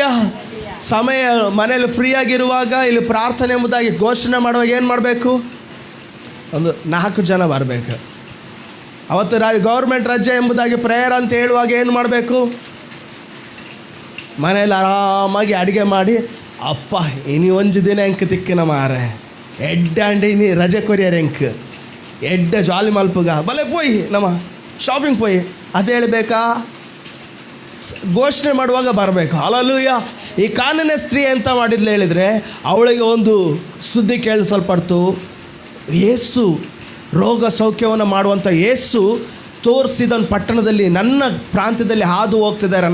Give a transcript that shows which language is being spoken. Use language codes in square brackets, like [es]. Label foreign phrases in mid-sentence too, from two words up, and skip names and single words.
[kn] ಸಮಯ ಮನೇಲಿ ಫ್ರೀಯಾಗಿರುವಾಗ ಇಲ್ಲಿ ಪ್ರಾರ್ಥನೆ ಎಂಬುದಾಗಿ ಘೋಷಣೆ ಮಾಡುವಾಗ ಏನು ಮಾಡಬೇಕು? ಒಂದು 4 ಜನ ಬರಬೇಕು. ಅವತ್ತು ಗೌರ್ಮೆಂಟ್ ರಜೆ ಎಂಬುದಾಗಿ ಪ್ರೇಯರ್ ಅಂತ ಹೇಳುವಾಗ ಏನು ಮಾಡಬೇಕು? ಮನೇಲಿ ಆರಾಮಾಗಿ ಅಡುಗೆ ಮಾಡಿ, [tcy] ಅಪ್ಪ ಇನಿ ಒಂಜು ದಿನ ಎಂಕ್ ತಿಕ್ಕಿನ ಮಾರೆ ಎಡ್ಡಂಡಿ ರಜೆ ಕೊರಿಯರ್ ಎಂಕ್ ಎಡ್ಡ ಜಾಲಿ ಮಲ್ಪುಗ ಬಲೆ ಪೋಯಿ ನಮ್ಮ ಶಾಪಿಂಗ್ ಪೋಯಿ [kn] ಅದು ಹೇಳಬೇಕಾ? ಘೋಷಣೆ ಮಾಡುವಾಗ ಬರಬೇಕು. ಹಲ್ಲೆಲೂಯ. ಈ ಕಾನನ ಸ್ತ್ರೀ ಎಂತ ಮಾಡಿದ್ಲು ಹೇಳಿದರೆ, ಅವಳಿಗೆ ಒಂದು ಸುದ್ದಿ ಕೇಳಿಸಲ್ಪಡ್ತು. ಯೇಸು ರೋಗ ಸೌಖ್ಯವನ್ನು ಮಾಡುವಂಥ ಯೇಸು ತೋರಿಸಿದ ಪಟ್ಟಣದಲ್ಲಿ ನನ್ನ ಪ್ರಾಂತ್ಯದಲ್ಲಿ ಹಾದು ಹೋಗ್ತಿದ್ದಾರೆ.